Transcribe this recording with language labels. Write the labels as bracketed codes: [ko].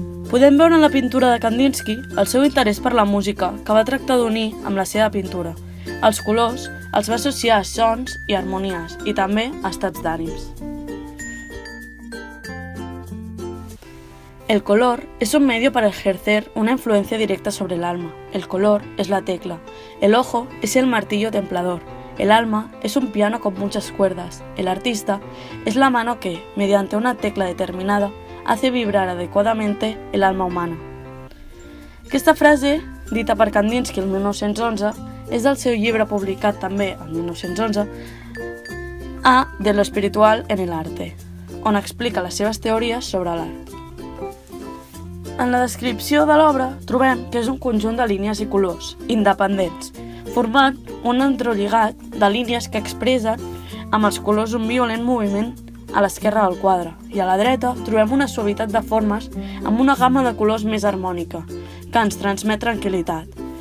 [ca] Podem veure en la pintura de Kandinsky el seu interès per la música, que va tractar d'unir amb la seva pintura. Els colors els va associar a sons i harmonies i també a estats d'ànims. [es] El color es un medio para ejercer una influencia directa sobre el alma. El color es la tecla. El ojo es el martillo templador. El alma es un piano con muchas cuerdas. El artista es la mano que, mediante una tecla determinada, hace vibrar adecuadamente el alma humana. [ca] Aquesta frase, dita per Kandinsky el 1911, és del seu llibre publicat també el 1911, A [es] de lo espiritual en el arte, [ca] on explica les seves teories sobre l'art. En la descripció de l'obra trobem que és un conjunt de línies i colors, independents, formant un entrelligat de línies que expressen amb els colors un violent moviment a l'esquerra del quadre, i a la dreta trobem una suavitat de formes amb una gamma de colors més harmònica, que ens transmet tranquil·litat.